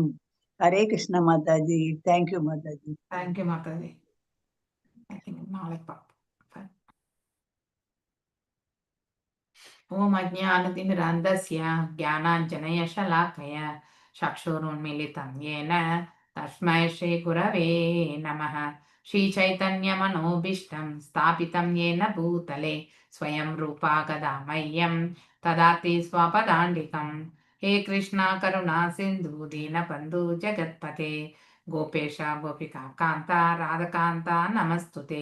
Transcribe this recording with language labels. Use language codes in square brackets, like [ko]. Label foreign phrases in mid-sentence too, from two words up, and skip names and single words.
[ta] ஹரே கிருஷ்ண மாதாஜி. தேங்க்யூ மாதாஜி. தேங்க்யூ மாதாஜி. நாளைக்கு பார்ப்போம். [sa] ओम् अज्ञानतिमिरान्धस्य ज्ञानाञ्जनय शलाकया चक्षुरुन्मीलितं येन तस्मै श्री गुरवे नमः. श्रीचैतन्यमनोभीष्टं स्थापितं येन भूतले स्वयं रूपा कदा मह्यं ददाति स्वपदान्तिकं. हे कृष्णा करुणा सिन्धु दीनबन्धु जगत्पते गोपेश गोपिका कान्ता राधकान्ता नमस्तुते.